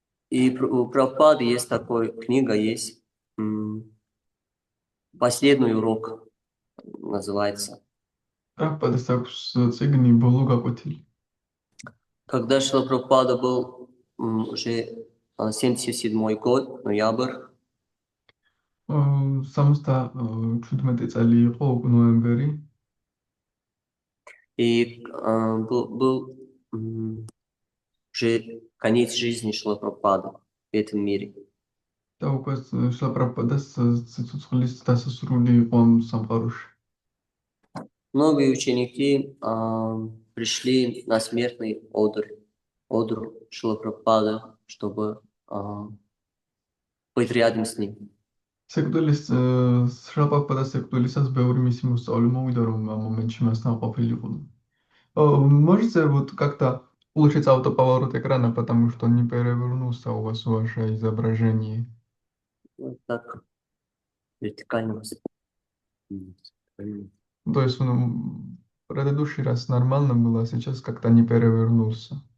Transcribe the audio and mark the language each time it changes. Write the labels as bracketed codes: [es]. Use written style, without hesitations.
[ru] И у Прабхупады есть такая книга, есть «Последний урок» называется. [ka] პრაბჰუპადას აქვს წიგნი ბოლო გაკვეთილი. [ru] Когда Шрила Прабхупада был уже 77-й год, ноябрь, [ka] 77 წელი იყო ნოემბერი. [ru] и был уже конец жизни Шрила Прабхупады в этом мире. [ka] და უკვე შრილა პრაბჰუპადას სიცოცხლის დასასრული იყო ამ სამყაროში. [ru] Многие ученики пришли на смертный одр Шрила Прабхупады, чтобы быть рядом с ним. [ka] სიკვდილის შრილა პრაბჰუპადას სიკვდილისას ბევრი მისი მოსწავლე მოვიდა, რომ ამ მომენტში მასთან ყოფილიყო. [ru] Можете вот как-то улучшить автоповорот экрана, потому что не перевернулся у вас ваше изображение. Вот так, вертикально. То есть в предыдущий раз нормально было, а сейчас как-то не перевернулся.